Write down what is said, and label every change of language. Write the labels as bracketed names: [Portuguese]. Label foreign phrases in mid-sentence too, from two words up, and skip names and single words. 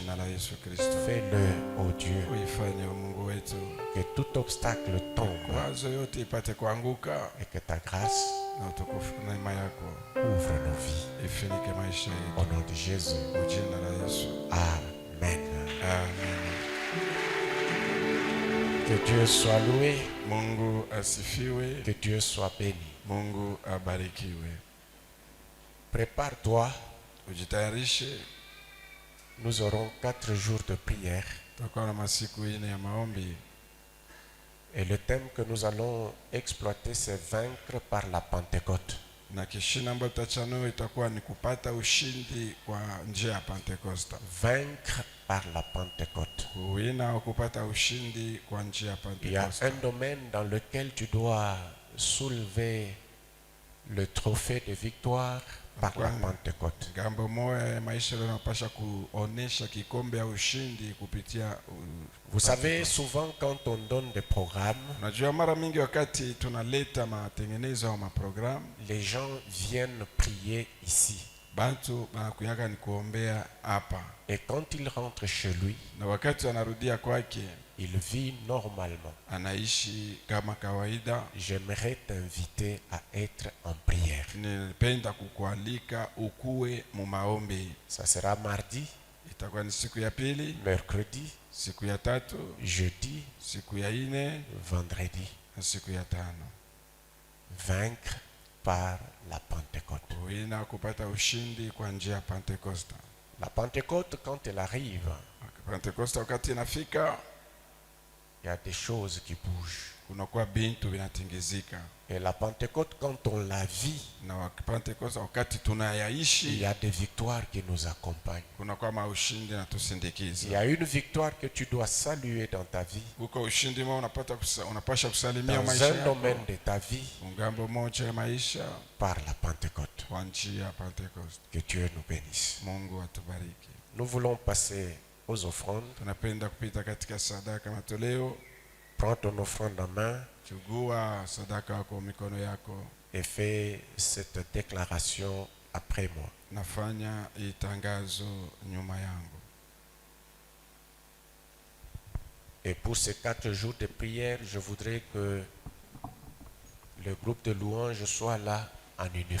[French] Fais-le, ô Dieu, que tout obstacle tombe et que ta grâce ouvre nos vies. Au nom de Jésus. Amen. Amen. Que Dieu soit loué, [Swahili] Mungu asifiwe, [French] que Dieu soit béni. [Swahili] Mungu abarikiwe. [French] Prépare-toi, [Swahili] Ujitayarishe, [French] nous aurons 4 jours de prière. [Swahili] tutakuwa na masiku 4 ya maombi. [French] Et le thème que nous allons exploiter, c'est vaincre par la Pentecôte. [Swahili] Na kishina ambayo tutachanua itakuwa ni kupata ushindi kwa njia ya Pentekoste. [French] Vaincre par la Pentecôte. [Swahili] Kuwina au kupata ushindi kwa njia ya [French] Il y a [Swahili] Pentekoste. [French] un domaine dans lequel tu dois soulever le trophée de victoire par la Pentecôte. [Swahili] Gambo moja ya maisha yanapasha kuonesha kikombe ya ushindi kupitia [French] Vous savez, souvent quand on donne des programmes, [Swahili] Unajua mara mingi wakati tunaleta matengenezo au maprogramu, [French] les gens viennent prier ici. [Swahili] bantu banakuyaka ni kuombea hapa, [French] Et quand il rentre chez lui, [Swahili] na wakati anarudia kwake [French] il vit normalement. [Swahili] anaishi kama kawaida. [French] J'aimerais t'inviter à être en prière. [Swahili] Nipenda kukualika ukuwe mu maombi. [French] Ça sera mardi, [Swahili] Itakuwa ni siku ya pili, [French] mercredi, [Swahili] siku ya tatu, [French] jeudi, [Swahili] siku ya ine [French] vendredi. [Swahili] na siku ya tano. [French] Vaincre par la Pentecôte. [Swahili] Kuwina kupata ushindi kwa njia ya Pentekoste. [French] La Pentecôte, quand elle arrive, [Swahili] Pentekoste wakati inafika, [French] il y a des choses qui bougent. [Swahili] kunakuwa bintu vinatingizika. [French] Et la Pentecôte, quand on la vit, [Swahili] Na Pentekoste wakati [French] il [Swahili] tunayaishi, [French] y a des victoires qui nous accompagnent. [Swahili] kunakuwa maushindi na [French] Il y [Swahili] tusindikiza. [French] a une victoire que tu dois saluer dans ta vie, [Swahili] Huko ushindi mwa unapasha kusalimia [French] dans [Swahili] maisha [French] un [Swahili] yako. [French] domaine de ta vie, [Swahili] Ngambo moja ya maisha [French] par la Pentecôte. [Swahili] kwa njia ya Pentekoste. [French] Que Dieu nous bénisse. [Swahili] Mungu atubariki. [French] Nous voulons passer aux offrandes. [Swahili] Tunapenda kupita katika sadaka matoleo. [French] Prends ton offrande en main [Swahili] Chugua sadaka yako mikono yako. [French] et fais cette déclaration après moi. [Swahili] Nafanya hii tangazo nyuma yangu. [French] Et pour ces 4 jours de prière, je voudrais que le groupe de louanges soit là en uniforme.